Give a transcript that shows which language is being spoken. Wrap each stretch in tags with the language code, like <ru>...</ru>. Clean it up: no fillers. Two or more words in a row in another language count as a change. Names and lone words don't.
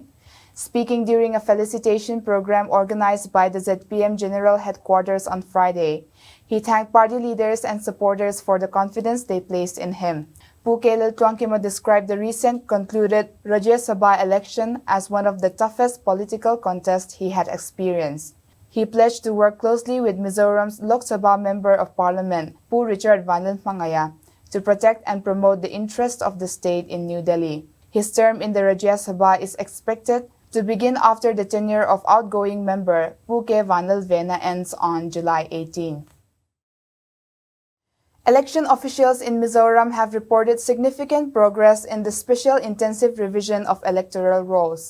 <en>Speaking during a felicitation program organized by the ZPM General Headquarters on Friday, he thanked party leaders and supporters for the confidence they placed in him. Pu Tlabung described the recent concluded Rajya Sabha election as one of the toughest political contests he had experienced. He pledged to work closely with Mizoram's Lok Sabha Member of Parliament, Pu Richard Vanel Mangaya, to protect and promote the interests of the state in New Delhi. His term in the Rajya Sabha is expected to begin after the tenure of outgoing member Pu Vanel Vena ends on July 18. Election officials in Mizoram have reported significant progress in the special intensive revision of electoral rolls.</en>